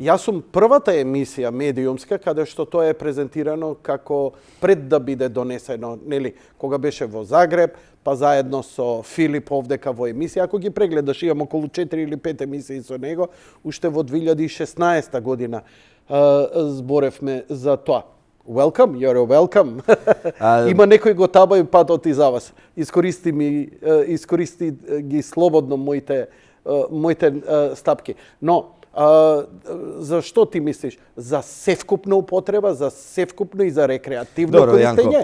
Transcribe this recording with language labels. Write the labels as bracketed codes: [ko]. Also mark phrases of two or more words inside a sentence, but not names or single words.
[mk] Јас сум првата емисија медиумска каде што тоа е презентирано како пред да биде донесено, нели, кога беше во Загреб, па заедно со Филип овдека во емисија. Ако ги прегледаш, имам околу 4 или 5 емисии со него, уште во 2016 година зборевме за тоа. [en] Welcome, you're welcome. [mk] Има некој го таба и патот и за вас. Искористи ги слободно моите стапки. Но, за што ти мислиш? За севкупна употреба, за севкупно и за рекреативно користење?